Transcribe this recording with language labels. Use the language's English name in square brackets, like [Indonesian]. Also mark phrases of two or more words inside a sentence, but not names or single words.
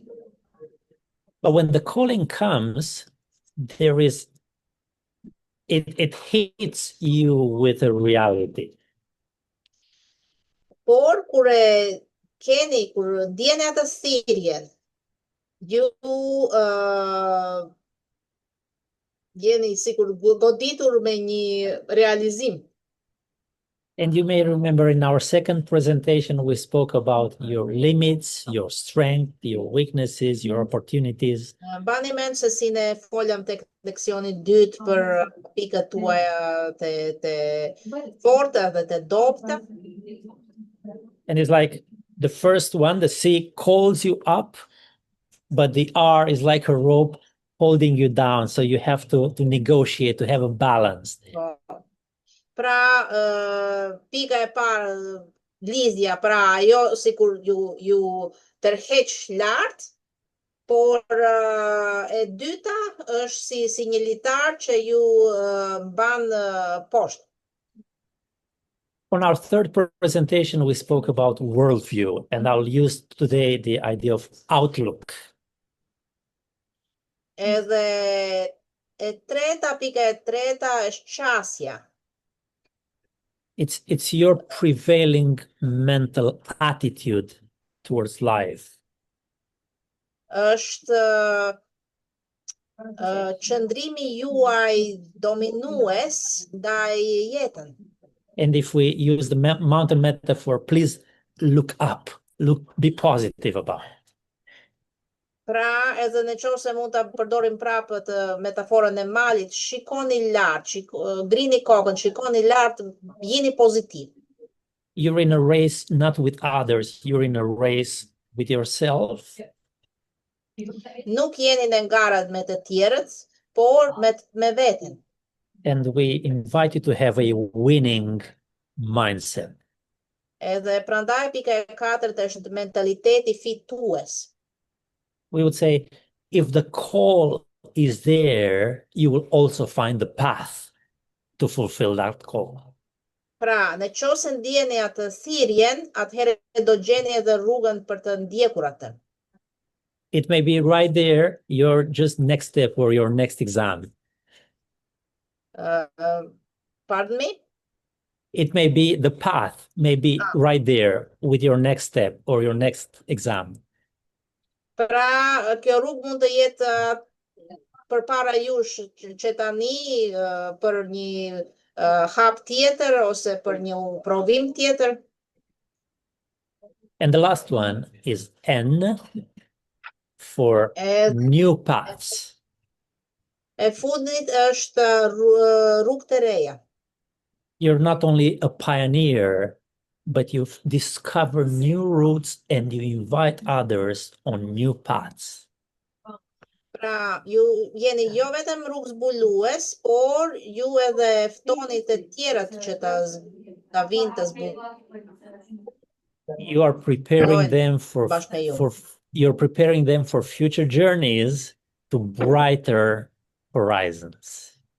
[English] But when the calling comes, it hits you with a reality. [Albanian] Por kur ndjeni atë thirrjen, ju jeni sikur goditur me një realizim. [English] And you may remember in our second presentation, we spoke about your limits, your strength, your weaknesses, your opportunities. [Albanian] Bani mend se si ne folëm tek leksioni 2 për pikët tuaja të forta dhe të dobta. [English] And it's like the first one, the C calls you up, but the R is like a rope holding you down. So you have to negotiate, to have a balance. [Albanian] Pra, pika e parë, lidhja, pra ajo sikur ju tërheq lart, por e dyta është si një litar që ju mban poshtë. [English] On our third presentation, we spoke about worldview, and I'll use today the idea of outlook. [Albanian] Edhe pika e treta është qasja. [English] It's your prevailing mental attitude towards life. [Albanian] Është qëndrimi juaj dominues ndaj jetën. [English] And if we use the mountain metaphor, please look up, be positive about it. [Albanian] Pra, edhe në qoftë se mund ta përdorim prapë të metaforën e malit, shikoni lart, ngrini kokën, shikoni lart, jeni pozitiv. [English] You're in a race not with others, you're in a race with yourself. [Albanian] Nuk jeni në ngara me të tjerët, por me veten. [English] And we invite you to have a winning mindset. [Albanian] Edhe prandaj pika e katërt është mentaliteti fitues. [English] We would say, if the call is there, you will also find the path to fulfill that call. [Albanian] Pra, në qoftë se ndjeni atë thirrjen, atëherë do gjeni edhe rrugën për të ndjekur atë. [English] It may be right there, your just next step or your next exam. Pardon me? It may be the path, may be right there with your next step or your next exam. [Albanian] Pra, kjo rrugë mund të jetë përpara jush që tani për një hap tjetër ose për një provim tjetër. [English] And the last one is N for new paths. [Albanian] E fundit është rrugë të reja. [English] You're not only a pioneer, but you've discovered new routes and you invite others on new paths. [Albanian] Pra, ju jeni jo vetëm rrugë zbulues, por ju edhe ftoni të tjerët që ta vinë të zbulojnë. [English] You are preparing them you're preparing them for future journeys to brighter horizons.